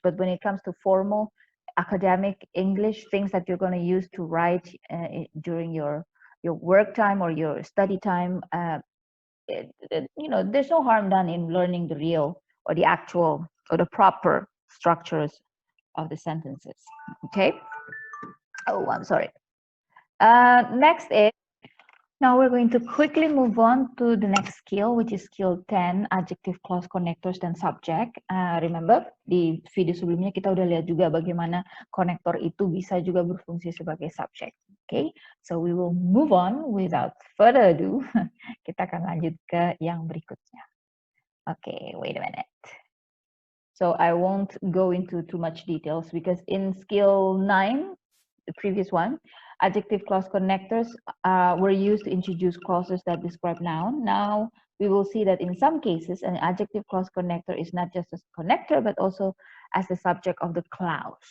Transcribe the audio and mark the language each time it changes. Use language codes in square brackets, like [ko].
[en] But when it comes to formal academic English, things that you're going to use to write during your work time or your study time, you know, there's no harm done in learning the real or the actual or the proper structures of the sentences. Okay. Oh, I'm sorry. Next is, now we're going to quickly move on to the next skill, which is skill 10, adjective clause connectors [id] dan [en] subject. Remember, [id] di video sebelumnya kita udah lihat juga bagaimana konektor itu bisa juga berfungsi sebagai subject. [en] Okay, so we will move on without further ado. [id] Kita akan lanjut ke yang berikutnya. [en] Okay, wait a minute. So I won't go into too much details because in skill 9, the previous one, adjective clause connectors were used to introduce clauses that describe noun. Now we will see that in some cases, an adjective clause connector is not just a connector, but also as the subject of the clause.